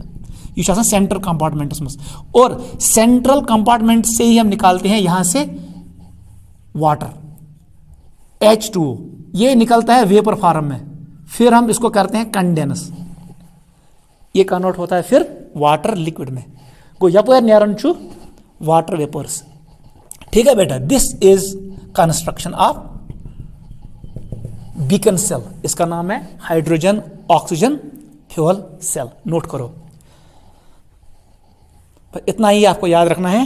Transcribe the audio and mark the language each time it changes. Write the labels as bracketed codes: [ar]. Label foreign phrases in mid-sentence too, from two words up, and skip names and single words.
[hi] ये [en] central compartment [hi] में, और [en] central compartment [hi] से ही हम निकालते हैं यहां से वाटर H2O, ये निकलता है [en] vapour form [hi] में, फिर हम इसको करते हैं कंडेंस, ये कन्वर्ट होता है फिर [en] water liquid [hi] में। [ks] गो यपर नेरन छु [en] water vapours. [hi] ठीक है बेटा, [en] this is construction of Bacon cell, [hi] इसका नाम है [en] hydrogen oxygen fuel cell. [hi] नोट करो, तो इतना ही आपको याद रखना है।